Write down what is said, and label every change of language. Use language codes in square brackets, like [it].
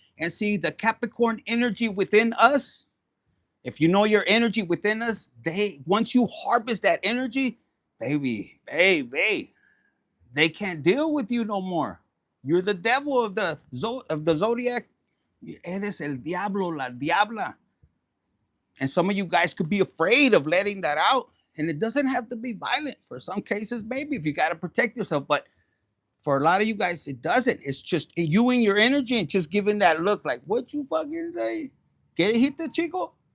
[en] And see, the Capricorn energy within us, if you know your energy within us, once you harvest that energy, baby, they can't deal with you no more. You're the devil of the zodiac. [es] Eres el diablo, la diabla. [en] And some of you guys could be afraid of letting that out. And it doesn't have to be violent. For some cases, maybe, if you got to protect yourself. But for a lot of you guys, it doesn't. It's just you and your energy, and just giving that look like, what you fucking say? [es] ¿Qué dijiste, chico?